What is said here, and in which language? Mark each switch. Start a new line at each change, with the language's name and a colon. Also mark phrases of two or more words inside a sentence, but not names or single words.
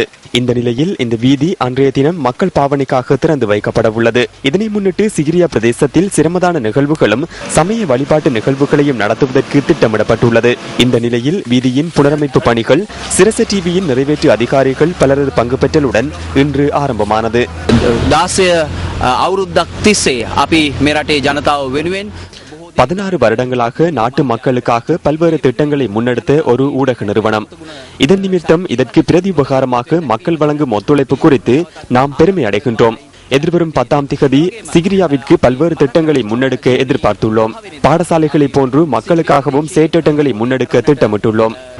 Tamil: இந்த நிலையில் இந்த வீதி அன்றைய தினம் மக்கள் பாவனைக்காக திறந்து வைக்கப்பட உள்ளது. இதனை முன்னிட்டு சிகிரியா பிரதேசத்தில் சிரமதான நிகழ்வுகளும் சமய வழிபாட்டு நிகழ்வுகளையும் நடத்துவதற்கு திட்டமிடப்பட்டுள்ளது. இந்த நிலையில் வீதியின் புனரமைப்பு பணிகள் சிரச டிவியின் நிறைவேற்று அதிகாரிகள் பலரது பங்கு பெற்றலுடன் இன்று ஆரம்பமானது.
Sinhala: 16 අවුරුද්දක් තිස්සේ අපි මේ රටේ ජනතාව වෙනුවෙන්
Tamil: 16 வருடங்களாக நாட்டு மக்களுக்காக பல்வேறு திட்டங்களை முன்னெடுத்த ஒரு ஊடக நிறுவனம். இதன் நிமித்தம் இதற்கு பிரதி உபகாரமாக மக்கள் வழங்கும் ஒத்துழைப்பு குறித்து நாம் பெருமை அடைகின்றோம். எதிர்வரும் 10ஆம் திகதி சிகிரியாவிற்கு பல்வேறு திட்டங்களை முன்னெடுக்க எதிர்பார்த்துள்ளோம். பாடசாலைகளை போன்று மக்களுக்காகவும் செயற்றிட்டங்களை முன்னெடுக்க திட்டமிட்டுள்ளோம்.